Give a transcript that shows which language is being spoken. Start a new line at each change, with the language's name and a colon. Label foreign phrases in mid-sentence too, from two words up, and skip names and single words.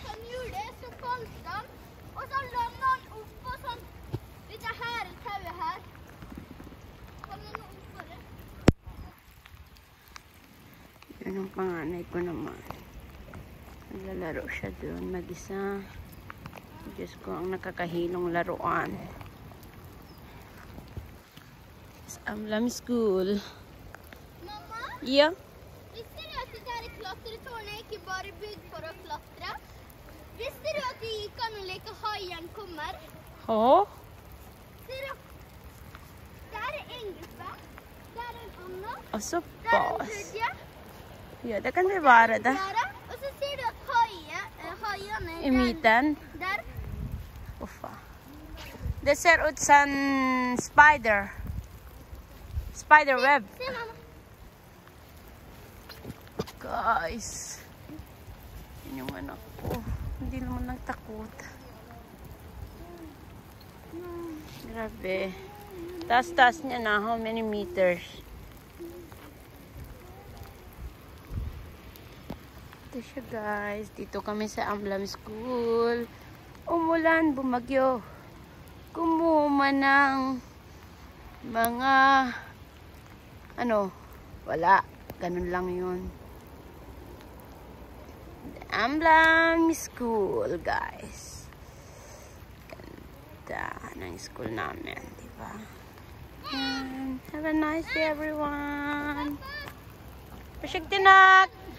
Filipino: Yun ang panganay ko naman. Naglalaro siya doon mag-isa. Diyos ko, ang nakakahilong laruan.
English: It's Emblem School.
Norwegian: Mamma? Ja? Visste du at det der klatretårnet ikke bare bygd for å klatre? Visste du at det gikk an å leke haien kommer? Ja. Ser du? Der er en gruppe. Der er en annen. Og så Der er en bas. tredje. Ja, det kan det være det. Og så ser du at haiene I midten. der. Uffa. Det ser ut som spider.
English: Spider web.
Norwegian: Se, mamma.
Filipino: Guys. Yun yung anak ko. Hindi naman nagtakot. Grabe. Taas-taas niya na.
English: How many meters?
Filipino: Ito siya, guys. Dito kami sa Emblem School. Umulan, bumagyo. Kumuma ng mga wala. Ganun lang yun. The Emblem School, guys. ganda ng school namin, di ba?
English: And have a nice day, everyone. Pasyik tinak!